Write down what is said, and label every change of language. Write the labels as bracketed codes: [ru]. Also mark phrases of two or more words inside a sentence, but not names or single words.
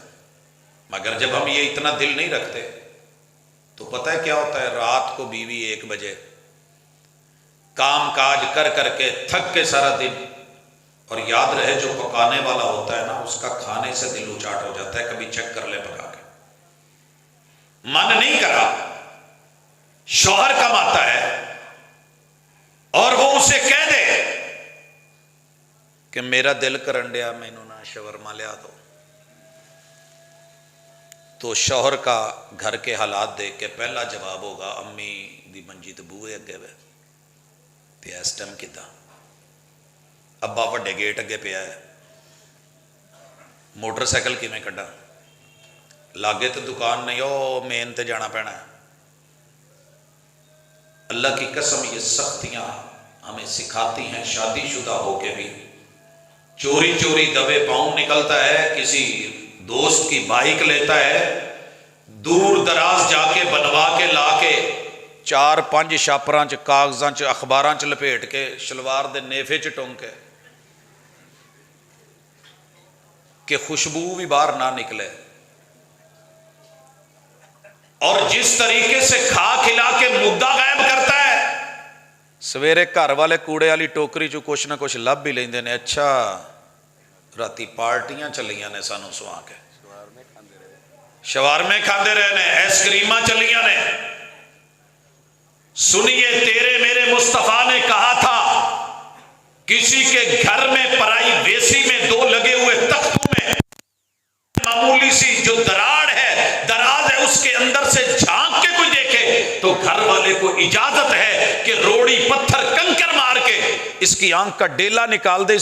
[ur] مگر جب ہم یہ اتنا دل نہیں رکھتے تو پتہ ہے کیا ہوتا ہے، رات کو بیوی 1 بجے کام کاج کر کر کے تھک کے سارا دن، اور یاد رہے جو پکانے والا ہوتا ہے نا اس کا کھانے سے دل اچاٹ ہو جاتا ہے، کبھی چیک کر لے پکا کے، من نہیں کرا، شوہر کماتا ہے اور وہ اسے کہہ دے [pa] کہ میرا دل کرن ڈیا مینوں نہ شاورما لیا دو، [ur] تو شوہر کا گھر کے حالات دیکھ کے پہلا جواب ہوگا [pa] امی دی منجی تے بوئے اگے وے پیا اس ٹائم کدا، ابا وڈے گیٹ اگے پیا ہے، موٹر سائیکل کیویں کڈا، لاگے تو دکان نہیں، او مین تے جانا پینا ہے۔ [ur] اللہ کی قسم یہ سختیاں ہمیں سکھاتی ہیں، شادی شدہ ہو کے بھی چوری چوری دبے پاؤں نکلتا ہے، کسی دوست کی بائک لیتا ہے، دور دراز جا کے بنوا کے لا کے 4-5 [pa] شاپراں چ کاغذاں چ اخباراں چ لپیٹ کے شلوار دے نیفے چ ٹونگ کے [ur] کہ خوشبو بھی باہر نہ نکلے، اور جس طریقے سے کھا کھلا کے مدعا غائب کرتا ہے، [pa] سویرے گھر والے کوڑے والی ٹوکری چوں کجھ نہ کجھ لبھ ہی لیندے نے. اچھا راتی پارٹیاں چلیاں نے سانوں سوا کے، شوارمے کھاتے رہے نے، آئسکریماں چلیاں نے. [ur] سنیے، تیرے میرے مصطفیٰ نے کہا تھا کسی کے گھر میں پرائی ویسی میں دو لگے ہوئے تختوں میں معمولی سی جو دراڑ ہے، دراز ہے، اسکے اندر سے جھانک کے کوئی دیکھے تو گھر والے کو اجازت ہے کہ روڑی پتھر کنکر مار کے اسکی آنکھ کا ڈیلا نکال دے.